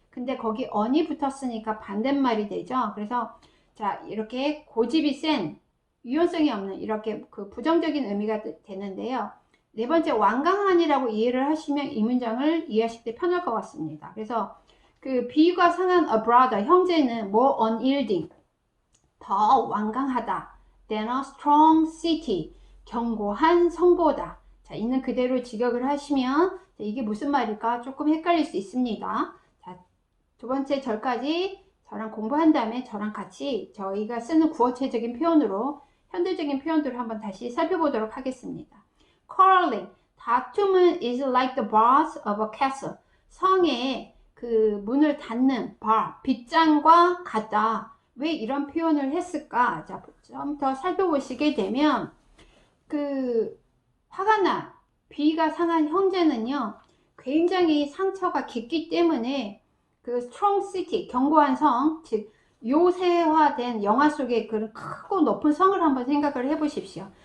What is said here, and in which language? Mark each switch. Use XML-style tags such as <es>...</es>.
<ko>근데 거기 on이 붙었으니까 반대말이 되죠. 그래서 자, 이렇게 고집이 센, 유연성이 없는 이렇게 그 부정적인 의미가 되는데요. 네 번째 완강한이라고 이해를 하시면 이 문장을 이해하실 때 편할 것 같습니다. 그래서 그 비유가 상한 a brother, 형제는</ko> <en>more unyielding,</en> <ko>더 완강하다.</ko> <en>than a strong city,</en> <ko>견고한 성보다. 자, 있는 그대로 직역을 하시면 이게 무슨 말일까 조금 헷갈릴 수 있습니다. 자, 두 번째 절까지 저랑 공부한 다음에 저랑 같이 저희가 쓰는 구어체적인 표현으로 현대적인 표현들을 한번 다시 살펴보도록 하겠습니다.</ko> <en>Quarreling,</en> <ko>다툼은</ko> <en>is like the bars of a castle.</en> <ko>성의 그 문을 닫는 bar, 빗장과 같다. 왜 이런 표현을 했을까? 자, 좀 더 살펴보시게 되면 그 화가 난, 비위가 상한 형제는요 굉장히 상처가 깊기 때문에 그 strong city, 견고한 성, 즉 요새화된 영화 속의 그런 크고 높은 성을 한번 생각을 해 보십시오.</ko>